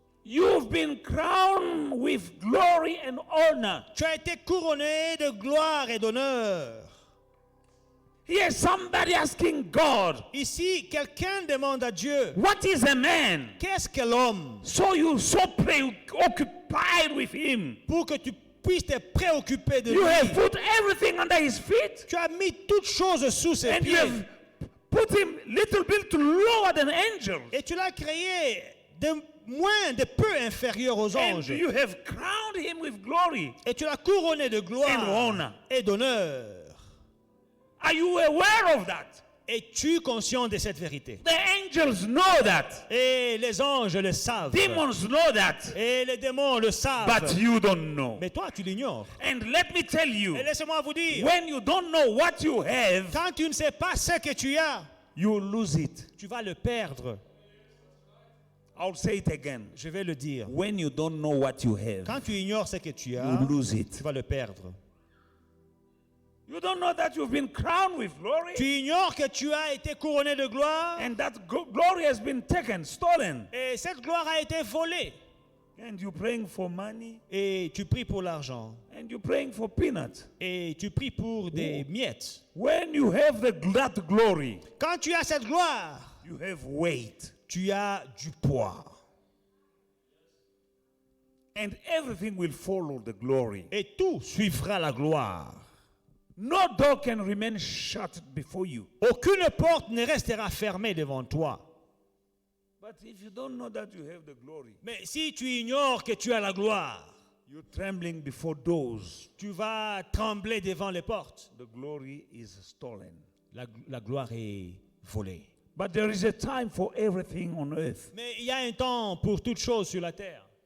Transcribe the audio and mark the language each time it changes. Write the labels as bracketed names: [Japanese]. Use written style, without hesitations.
[English] You've been crowned with glory and honor. [French] Tu as été couronné de gloire et d'honneur. [English] Here's somebody asking God, [French] Ici, quelqu'un demande à Dieu, [English] what is a man? [French] qu'est-ce que l'homme? [English] So you're so preoccupied with him. [French] Pour que tu puisses te préoccuper de [English] You [French] lui. [English] have put everything under his feet. [French] Tu as mis toutes choses sous ses [English] And you [French] pieds. [English] have put him little bit lower than angels. [French] Et tu l'as créé de peu inférieur aux [English] And [French] anges. [English] you have crowned him with glory. [French] Et tu l'as couronné de [English] And [French] gloire [English] honor. [French] et d'honneur. [English] Are you aware of that? [French] Es-tu conscient de cette vérité? [English] The Angels know that. [French] Et les anges le savent. [English] Demons know that. [French] Et les démons le savent. [English] But you don't know. [French] Mais toi, tu l'ignores. [English] And let me tell you, [French] Et laissez-moi vous dire, [English] when you don't know what you have, [French] quand tu ne sais pas ce que tu as, [English] you lose it. [French] tu vas le perdre. [English] I'll say it again. [French] Je vais le dire. [English] When you don't know what you have, [French] Quand tu ignores ce que tu as, [English] you lose [French] tu [English] it. [French] vas le perdre. [English] You don't know that you've been crowned with glory, [French] Tu ignores que tu as été couronné de gloire [English] and that glory has been taken, stolen. [French] et cette gloire a été volée. [English] And you're praying for money, [French] Et tu pries pour l'argent [English] and you're praying for peanuts. [French] et tu pries pour des miettes. [English] When you have that glory, [French] Quand tu as cette gloire, [English] you have weight. [French] tu as du poids. [English] And everything will follow the glory. [French] Et tout suivra la gloire. [English] No door can remain shut before you. [French] Aucune porte ne restera fermée devant toi. [English] But if you don't know that you have the glory, [French] Mais si tu ignores que tu as la gloire, [English] you're trembling before doors. [French] tu vas trembler devant les portes. [English] The glory is stolen. [French] La gloire est volée. [English] But there is a time for everything on earth. [French] Mais il y a un temps pour toute chose sur la terre.